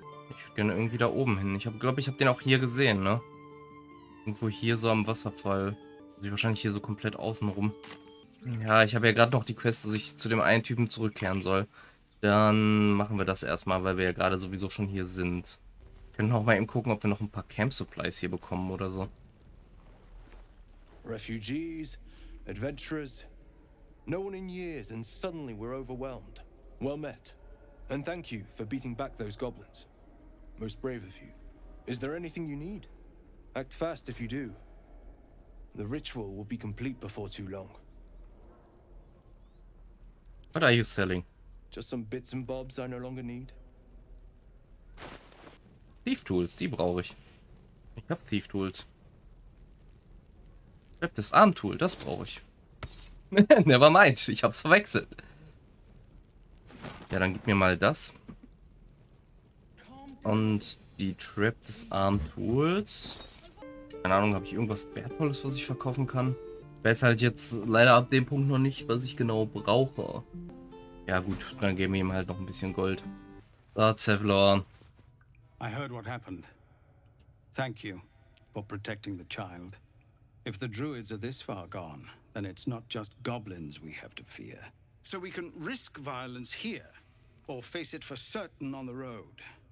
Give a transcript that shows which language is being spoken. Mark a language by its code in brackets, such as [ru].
[de] Ich würde gerne irgendwie da oben hin. Ich glaube, ich habe den auch hier gesehen, ne? Irgendwo hier so am Wasserfall. Also wahrscheinlich hier so komplett außen rum. Ja, ich habe ja gerade noch die Quest, dass ich zu dem einen Typen zurückkehren soll. Dann machen wir das erstmal, weil wir ja gerade sowieso schon hier sind. Können auch mal eben gucken, ob wir noch ein paar Camp Supplies hier bekommen oder so. [en] Refugees, adventurers, no one in years, and suddenly we're overwhelmed. Well met. And thank you for beating back those goblins. Most brave of you. Is there anything you need? Act fast if you do. The ritual will be complete before too long. What are you selling? Just some bits and bobs I no longer need. [de] Thief Tools, die brauche ich. Ich habe Thief Tools. Das Arm-Tool, das brauche ich. [en] Never mind, [de] ich hab's verwechselt. Ja, dann gib mir mal das. Und die Trap des Arm-Tools. Keine Ahnung, habe ich irgendwas Wertvolles, was ich verkaufen kann? Ich weiß halt jetzt leider ab dem Punkt noch nicht, was ich genau brauche. Ja gut, dann geben wir ihm halt noch ein bisschen Gold. So, Zevlor. [en] I heard what happened. Thank you for protecting the child. If the druids are this far gone, then it's not just goblins we have to fear. So we can risk violence here, or face it for certain on the road.